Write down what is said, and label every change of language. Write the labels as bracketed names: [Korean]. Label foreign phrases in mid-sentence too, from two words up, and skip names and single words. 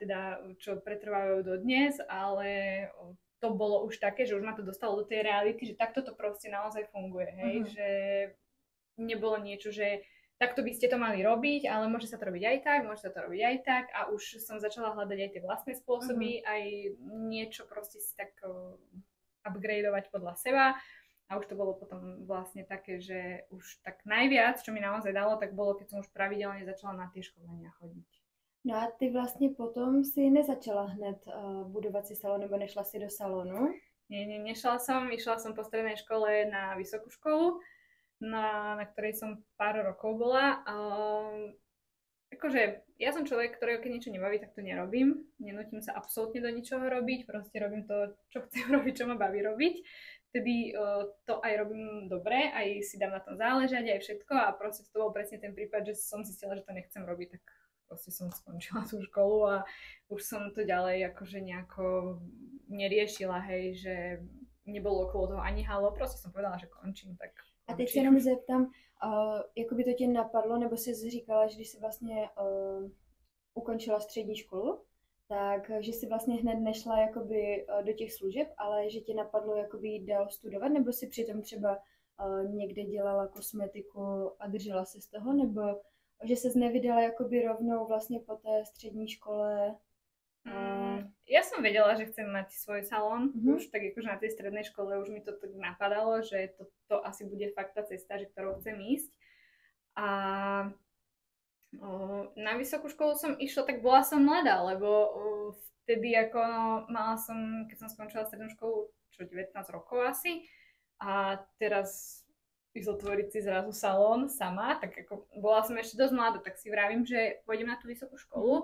[Slovak] teda, čo pretrvávajú dodnes, ale to bolo už také, že už ma to dostalo do tej reality, že takto to proste naozaj funguje, hej, že nebolo niečo, že takto by ste to mali robiť, ale môže sa to robiť aj tak, môže sa to robiť aj tak a už som začala hľadať aj tie vlastné spôsoby, aj niečo proste si tak upgradeovať podľa seba a už to bolo potom vlastne také, že už tak najviac, čo mi naozaj dalo, tak bolo, keď som už pravidelne začala na tie školenia chodiť. [Czech] No a ty vlastně potom si nezačala hned budovat si salon, nebo nešla si do salonu? [Slovak] Nie, nešla som, išla som po strednej škole na vysokú školu, na ktorej som pár rokov bola. akože ja som človek, ktorého keď niečo nebaví, tak to nerobím. Nenútim sa absolútne do ničoho robiť, proste robím to, čo chcem robiť, čo ma baví robiť. Vtedy to aj robím dobre, aj si dám na tom záležať, aj všetko a proste to bol presne ten prípad, že som zistila, že to nechcem robiť, tak proste som skončila tú školu a už som to ďalej akože nejako neriešila, hej, že nebolo okolo toho ani halo, proste som povedala, že končím, tak končím. [Czech] A teď se jenom zeptám, jakoby to tě napadlo, nebo jsi říkala, že když jsi vlastně ukončila střední školu, tak že jsi vlastně hned nešla jakoby do těch služeb, ale že tě napadlo jakoby jít dál studovat, nebo si přitom třeba někde dělala kosmetiku a držela se z toho, nebo že ses nevydala jakoby rovnou vlastně po té střední škole? [Slovak] Ja som vedela, že chcem mať svoj salón, už tak akože na tej strednej škole už mi to tak napadalo, že to asi bude fakt tá cesta, že ktorou chcem ísť. A na vysokú školu som išla, tak bola som mladá, lebo vtedy ako mala som, keď som skončila strednú školu, 19 rokov asi, a teraz ísť otvoriť si zrazu salón sama, tak ako bola som ešte dosť mladá, tak si vravím, že pôjdem na tú vysokú školu.